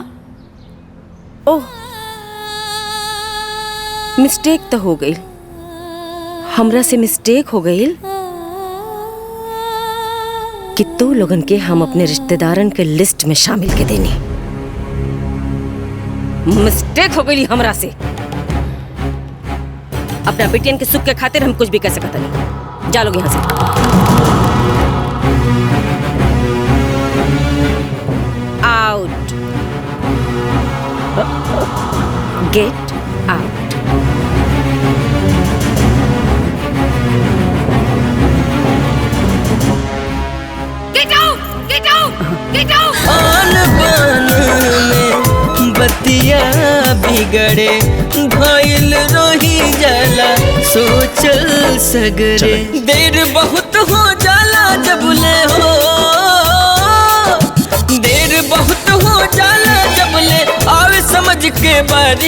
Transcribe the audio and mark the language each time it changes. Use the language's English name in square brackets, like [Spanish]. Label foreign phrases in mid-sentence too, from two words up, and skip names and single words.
[Bhojpuri] ओह मिस्टेक तो हो गई, हमरा से मिस्टेक हो गई कि तू लोगन के हम अपने रिश्तेदारन के लिस्ट में शामिल के देनी। मिस्टेक हो गई हमरा से। अपना बेटियन के सुख के खातिर हम कुछ भी कर सकता नहीं। जा लोग यहाँ से। [English] out, get out. Get out! Get out! Get out! [Bhojpuri] आन बान में बतिया बिगड़े, भइल रोही जाला सोचल सगरे। देर बहुत हो जाला जबले हो, देर बहुत हो जाला जबले आवे समझ के बारी।